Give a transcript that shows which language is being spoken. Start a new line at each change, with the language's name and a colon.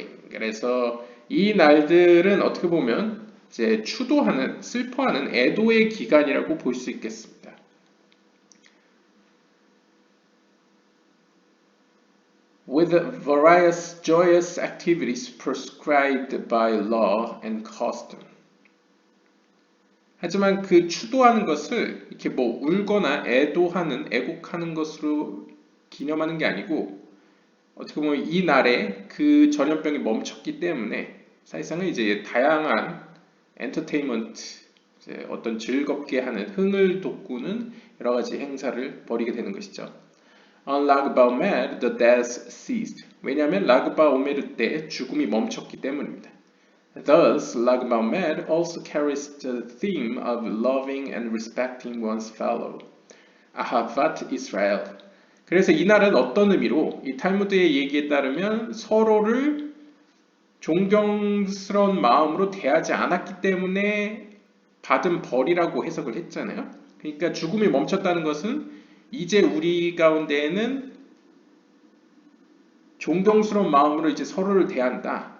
Korean: 그래서 이 날들은 어떻게 보면 이제 추도하는, 슬퍼하는 애도의 기간이라고 볼 수 있겠습니다.
English: With various joyous activities prescribed by law and custom.
Korean: 하지만 그 추도하는 것을 이렇게 뭐 울거나 애곡하는 것으로 기념하는 게 아니고 어떻게 보면 이 날에 그 전염병이 멈췄기 때문에 사실상은 이제 다양한 엔터테인먼트, 이제 어떤 즐겁게 하는 흥을 돋구는 여러 가지 행사를 벌이게 되는 것이죠.
English: On Lag Baomer, the deaths ceased.
Korean: 왜냐하면 라그바 오메르 때 죽음이 멈췄기 때문입니다.
English: Thus, Lag Baomer also carries the theme of loving and respecting one's fellow. 아하vat Israel.
Korean: 그래서 이날은 어떤 의미로 이 탈무드의 얘기에 따르면 서로를 존경스러운 마음으로 대하지 않았기 때문에 받은 벌이라고 해석을 했잖아요. 그러니까 죽음이 멈췄다는 것은 이제 우리 가운데에는 존경스러운 마음으로 이제 서로를 대한다.